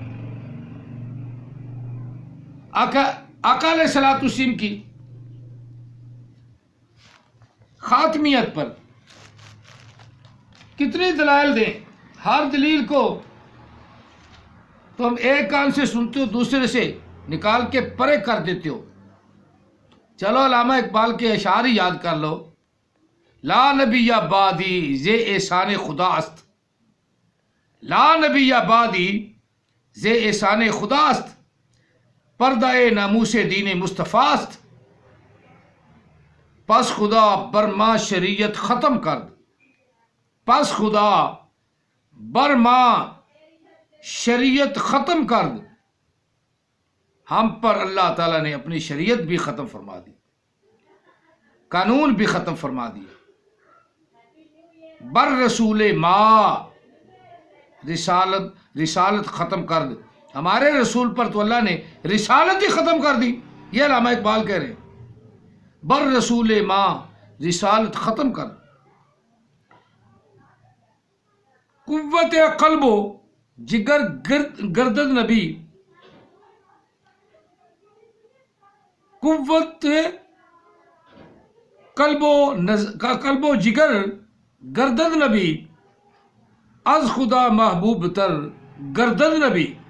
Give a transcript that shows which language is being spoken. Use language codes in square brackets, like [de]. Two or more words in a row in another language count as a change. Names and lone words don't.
[ur] آقا [ar] علیہ الصلوۃ والسلام [ur] کی خاتمیت پر کتنی دلائل دیں، ہر دلیل کو تم ایک کان سے سنتے ہو دوسرے سے نکال کے پرے کر دیتے ہو۔ چلو علامہ اقبال کے اشعار ہی یاد کر لو۔ [ar] لا نبی بعدی [fa] زے احسان خدا است، [ar] لا نبی بعدی [fa] زے احسان خدا است، پردہ ناموس دین مصطفیٰ است، پس خدا برما شریعت ختم کرد، پس خدا برما شریعت ختم کرد، [ur] ہم پر اللہ تعالیٰ نے اپنی شریعت بھی ختم فرما دی، قانون بھی ختم فرما دیا۔ [fa] بر رسول ما رسالت ختم [ur] کر دی، ہمارے رسول پر تو اللہ نے رسالت ہی ختم کر دی۔ یہ علامہ اقبال کہہ رہے ہیں، [fa] بر رسول ما رسالت ختم کر، قوت قلب و جگر گردد نبی، قوت قلب و جگر گردد نبی، از خدا محبوب تر گردد نبی،